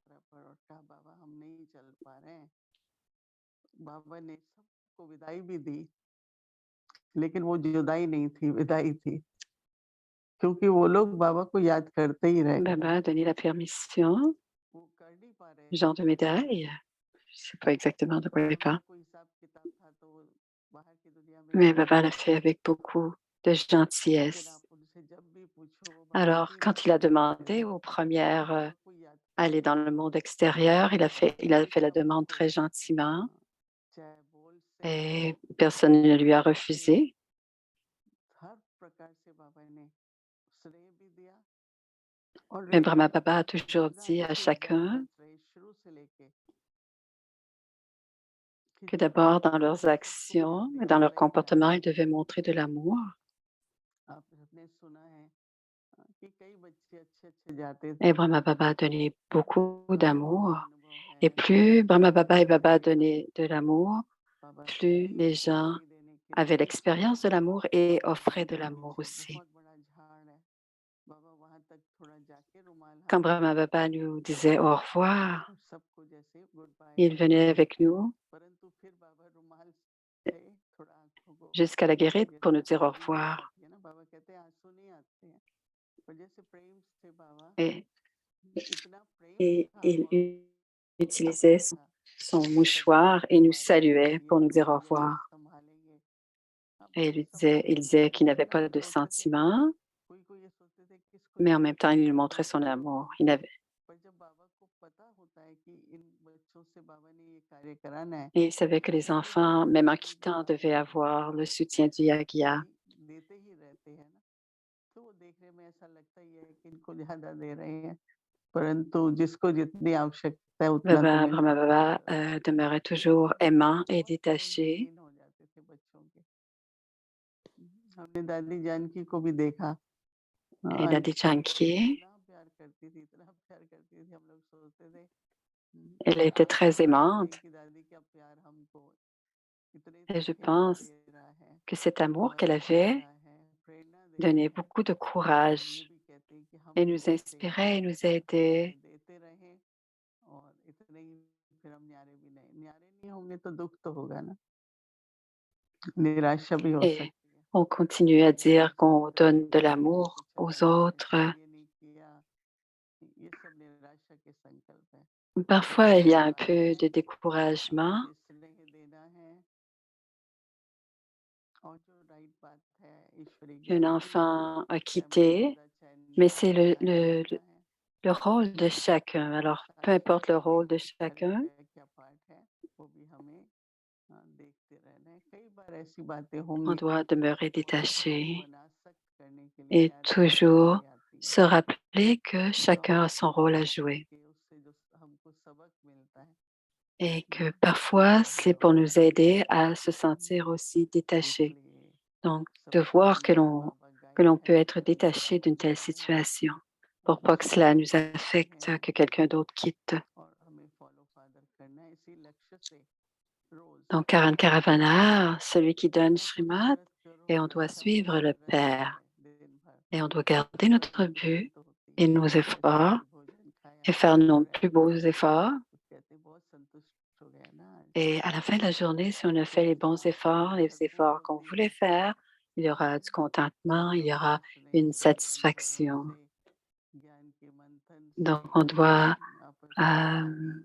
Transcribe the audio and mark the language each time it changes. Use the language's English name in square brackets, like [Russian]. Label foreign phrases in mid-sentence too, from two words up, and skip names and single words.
[Hindi] बाबा ने सबको विदाई भी दी, लेकिन वो जुदाई नहीं थी, विदाई थी, क्योंकि वो लोग बाबा को याद करते ही रहे। [French] Baba a donné la permission, [Hindi] वो कर नहीं पा रहे [French] genre de médaille. Je ne sais pas exactement de quoi il parle. [Hindi] कोई हिसाब किताब था तो वो बाहर की दुनिया में [French] Mais Baba l'a fait avec beaucoup de [Hindi] लेकिन [French] gentillesse. [Hindi] आप उनसे जब भी पूछो वो [French] Alors, [Hindi] बताती [French] quand il a [Hindi] रहती है [French] demandé aux premières [Hindi] बाबा को याद [French] aller dans le monde extérieur, il a fait la demande très gentiment [Hindi] चाहे बोल से [French] et personne ne lui a refusé. [Hindi] हर प्रकार से बाबा ने श्रेय भी दिया और [French] Mais Brahma Baba a toujours [Hindi] बिना [French] dit à [Hindi] किसी [French] chacun [Hindi] श्रेय शुरू से लेके [French] que d'abord, dans leurs actions et dans leur comportement, ils devaient montrer de l'amour. [Hindi] आपने सुना है कि कई बच्चे अच्छे जाते थे [French] Et Brahma Baba a donné beaucoup d'amour. [Hindi] अनुभव है [French] Et plus Brahma Baba et Baba donnaient de l'amour, [Hindi] बाबा [French] plus les gens [Hindi] नहीं देने के [French] avaient [Hindi] लिए [French] l'expérience de l'amour et offraient de l'amour aussi. [Hindi] बहुत बड़ा झाड़ है बाबा वहां तक थोड़ा जाके रुमाल [French] Quand [Hindi] हाथ [French] Brahma Baba nous disait au revoir, [Hindi] सबको जैसे [English] good bye [French] il venait avec nous [Hindi] परंतु फिर बाबा रुमाल से थोड़ा आंखों को [French] jusqu'à la guérite [Hindi] जैसे [French] pour nous dire au [Hindi] आंसू नहीं [French] revoir. [Hindi] आती है ना बाबा कहते हैं आंसू नहीं आते हैं पर जैसे प्रेम से बाबा [French] Et, [Hindi] इतना प्रेम [French] et [Hindi] था [French] il [Hindi] और [French] utilisait son mouchoir et nous saluait pour nous dire au revoir. [Hindi] संभालेंगे [French] Et [Hindi] बाबा [French] il [Hindi] संभालेंगे [French] disait qu'il [Hindi] बोलते [French] n'avait [Hindi] ना [French] pas [Hindi] तो [French] de [Hindi] सोचते थे [French] sentiments, [Hindi] कोई ये सोचते थे किसको [French] mais en [Hindi] याद [French] même temps, il [Hindi] करते [French] nous [Hindi] हैं [French] montrait son [Hindi] बाबा [French] amour. [Hindi] पर जब बाबा को पता होता है कि इन बच्चों से बाबा ने ये कार्य कराना है [French] Et il savait que [Hindi] तो [French] les [Hindi] वो लोग [French] enfants, même en [Hindi] कभी भी [French] quittant, [Hindi] बाबा [French] devaient [Hindi] को [French] avoir le soutien du Yagya. [Hindi] देते ही रहते हैं ना तो वो देखने में ऐसा लगता ही है कि इनको ज्यादा दे रहे हैं परंतु जिसको जितनी आवश्यकता है उतना तो [French] Baba, [Hindi] मिल [French] Brahma Baba demeurait toujours aimant et [Hindi] बहुत [French] détaché. [Hindi] प्रेमहीन हो जाते थे बच्चों के हमने दादी जानकी को भी देखा [French] Et Dadi Janki, [Hindi] इतना प्यार करती थी हम लोग सोचते थे [French] elle était très aimante. [Hindi] कि दादी का प्यार हमको इतनी [French] Et je [Hindi] हिम्मत [French] pense [Hindi] दे रहा है [French] que cet amour qu'elle [Hindi] बल दे [French] avait [Hindi] रहा है प्रेरणा दे रहा [French] donnait [Hindi] है [French] beaucoup de [Hindi] और ये [French] courage [Hindi] भी कहते हैं कि हम [French] et nous [Hindi] इनकी सेवा [French] inspirait et nous aidait. [Hindi] देते रहें और इतने ही फिर हम न्यारे नहीं होंगे तो दुख तो होगा ना निराशा भी हो [French] Et [Hindi] सकती है [French] on continue à dire qu'on [Hindi] सोचते [French] donne de [Hindi] रहेंगे कि हमने [French] l'amour [Hindi] कुछ [French] aux [Hindi] अच्छा नहीं [French] autres. [Hindi] किया ये नहीं किया ये सब निराशा के संकल्प है [French] Parfois, il y a un [Hindi] बात [French] peu [Hindi] है [French] de découragement. [Hindi] मुझे स्नेह देना है और जो राइट बात है ईश्वरी [French] Un [Hindi] ज्ञान की [French] enfant a [Hindi] चाहे माता [French] quitté, [Hindi] पिता चाहे [French] mais c'est [Hindi] चाहे दादा दादा है [French] le rôle de chacun. Alors, peu importe le rôle de chacun, [Hindi] क्या पाठ है वो भी हमें देखते रहना है कई बार ऐसी बातें [French] on [Hindi] होंगी [French] doit demeurer [Hindi] वो हमको [French] détaché [Hindi] अनासक्त करने के लिए [French] et [Hindi] शायद बातें [French] toujours [Hindi] चली आती हैं [French] se rappeler que [Hindi] तो [French] chacun a [Hindi] हमको [French] son rôle à [Hindi] कोशिश [French] jouer [Hindi] करके उससे जो हमको सबक मिलता है [French] et que [Hindi] वो [French] parfois, c'est pour [Hindi] लेना [French] nous aider à se sentir aussi détachés. [Hindi] इसलिए [French] Donc, de [Hindi] सबसे [French] voir [Hindi] पहले तो बाबा [French] que [Hindi] गाइड [French] l'on peut [Hindi] है [French] être [Hindi] परम [French] détaché [Hindi] पिता [French] d'une telle [Hindi] ज्ञानी है [French] situation [Hindi] और [French] pour pas que cela nous [Hindi] उसी [French] affecte, [Hindi] हैं [French] que quelqu'un d'autre quitte. [Hindi] और हमें [English] follow father [Hindi] करना है इसी लक्ष्य से रोज [French] Donc, Karan Karavana, celui qui donne [Hindi] थोड़ा [French] Srimad, [Hindi] पुरुषार्थ करो [French] et on doit [Hindi] अच्छा [French] suivre le [Hindi] भोजन रहता [French] Père. [Hindi] है दिन भर [French] Et on doit garder [Hindi] अच्छा [French] notre [Hindi] भोजन [French] but [Hindi] तो होती [French] et [Hindi] है [French] nos efforts [Hindi] प्रसादी भोजन [French] et [Hindi] खाया [French] faire nos [Hindi] और [French] plus [Hindi] ऐसा [French] beaux efforts. [Hindi] तो कहते हैं, बहुत संतुष्ट हो गया ना आज [French] Et à la fin de la journée, si on a [Hindi] तो [French] fait les [Hindi] ऐसी [French] bons [Hindi] आत्मा [French] efforts, les [Hindi] भरपूर [French] efforts qu'on [Hindi] होती [French] voulait [Hindi] है [French] faire, il y aura du contentement, il y [Hindi] बाबा [French] aura [Hindi] के स्नेह [French] une [Hindi] से अनुभवों [French] satisfaction. [Hindi] से ज्ञान के मंथन से [French] Donc, on doit [Hindi] आपस में euh,